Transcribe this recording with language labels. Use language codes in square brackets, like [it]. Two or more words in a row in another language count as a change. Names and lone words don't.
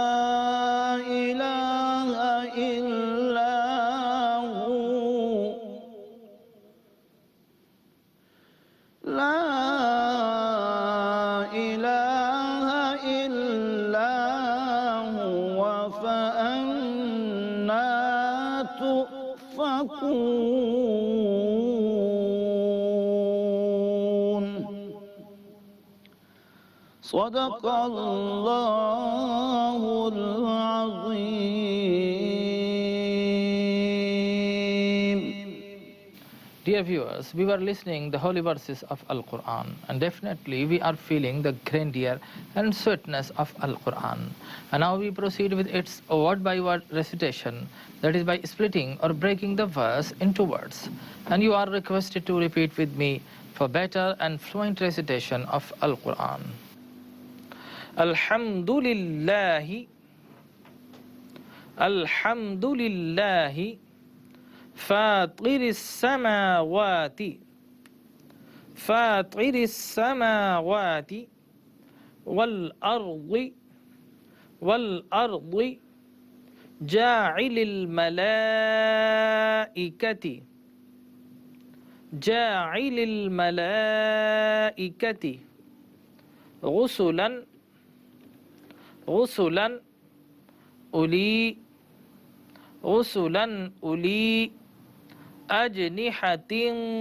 [ar] إله إلا هو لا إله إلا هو فأنى تؤفكون. صدق الله العظيم. [en] Dear viewers, we were listening the holy verses of Al-Quran, and definitely we are feeling the grandeur and sweetness of Al-Quran. And now we proceed with its word-by-word recitation, that is by splitting or breaking the verse into words. And you are requested to repeat with me for better and fluent recitation of Al-Quran. [ar] الحمد لله الحمد لله فاطر السماوات فاطر السماوات والأرض جاعل الملائكة رسلا أولي أجنحة